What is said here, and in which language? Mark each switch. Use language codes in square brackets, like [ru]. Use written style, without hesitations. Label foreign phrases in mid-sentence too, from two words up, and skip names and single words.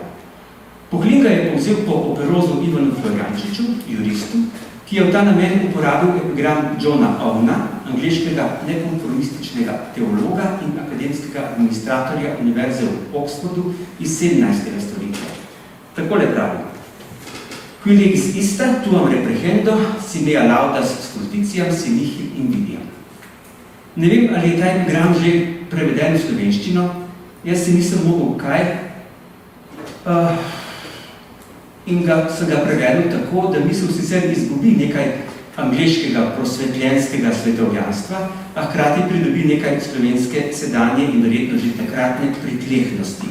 [sl] Pohlin ga je povzel po operozu Ivanu Florjančiču, juristu, ki je v ta namen uporabil epigram Johna Owna, angleškega nekonformističnega teologa in akademskega administratorja Univerze v Oxfordu iz 17. stoletja. Takole pravi. [la] Qui legis ista, tuam reprehendo, si mea laudas stulticiam, si mihi invidiam. [sl] Ne vem, ali je ta epigram že preveden v slovenščino, jaz si nisem mogel kaj, in sem ga prevedel tako, da misel sicer izgubi nekaj angleškega prosvetljenskega svetovljanstva, a hkrati pridobi nekaj slovenske sedanje in verjetno že takratne pritlehnosti.